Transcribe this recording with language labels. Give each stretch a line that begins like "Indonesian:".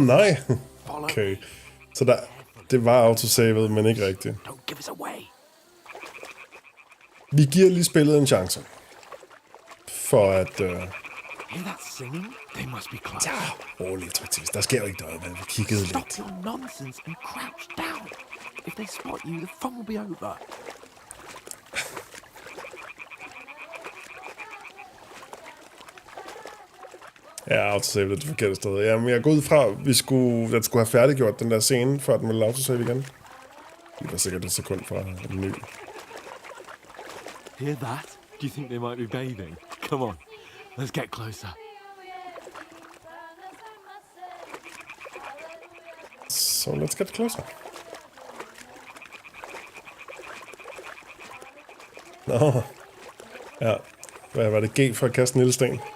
Danish: Nej. Okay. Så det var autosavet, men ikke rigtigt.
English: Don't give us away.
Danish: Vi giver lige spillet en chance. For at...
English: Hear that singing? They must be close.
Danish: Rolig, Tryk. Der sker jo ikke noget, men vi kiggede lidt.
English: Stop your nonsense and crouch down. If they spot you, the fun will be over.
Danish: Ja, autosave det forkerte sted. Jamen, jeg går ud fra, at den skulle have færdiggjort den der scene, før den ville autosave igen. Det var sikkert et sekund fra en ny.
English: Hear that? Do you think they might be bathing? Come on, let's get closer. So let's get closer.
Danish: Nå. Ja. Hvad var det? G for at kaste en lille sten?